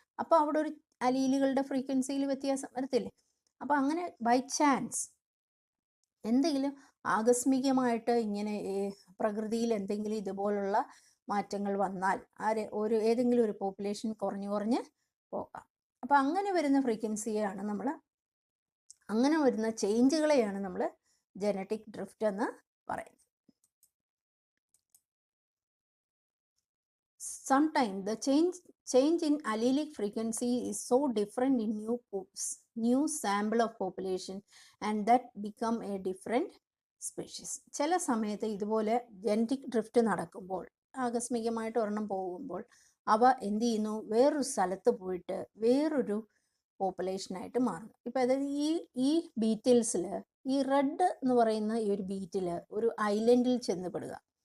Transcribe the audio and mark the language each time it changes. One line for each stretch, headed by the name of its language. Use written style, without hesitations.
Malayalam: അപ്പോൾ അവിടെ ഒരു അലീലുകളുടെ ഫ്രീക്വൻസിയിൽ വ്യത്യാസം വരത്തില്ലേ? അപ്പോൾ അങ്ങനെ
English: by chance
Malayalam: എന്തെങ്കിലും ആകസ്മികമായിട്ട് ഇങ്ങനെ പ്രകൃതിയിൽ എന്തെങ്കിലും ഇതുപോലുള്ള മാറ്റങ്ങൾ വന്നാൽ ഏതെങ്കിലും ഒരു പോപ്പുലേഷൻ കുറഞ്ഞ് പോകാം. അപ്പോൾ അങ്ങനെ വരുന്ന ഫ്രീക്വൻസിയാണ് അങ്ങനെ വരുന്ന ചേഞ്ചുകളെയാണ് നമ്മൾ ജനറ്റിക് ഡ്രിഫ്റ്റ് എന്ന് പറയുന്നത്.
English: Sometimes the change in allelic frequency is so different in new sample of population and that become a different species.
Malayalam: ചില സമയത്ത് ഇതുപോലെ ജനറ്റിക് ഡ്രിഫ്റ്റ് നടക്കുമ്പോൾ, ആകസ്മികമായിട്ട് ഒരെണ്ണം പോകുമ്പോൾ, അവ എന്ത് ചെയ്യുന്നു? വേറൊരു സ്ഥലത്ത് പോയിട്ട് വേറൊരു പോപ്പുലേഷനായിട്ട് മാറുന്നു. ഇപ്പം അതായത് ഈ ബീറ്റിൽസിൽ ഈ റെഡ് എന്ന് പറയുന്ന ഈ ഒരു ബീറ്റിൽ ഒരു ഐലൻഡിൽ ചെന്നപ്പെടുക.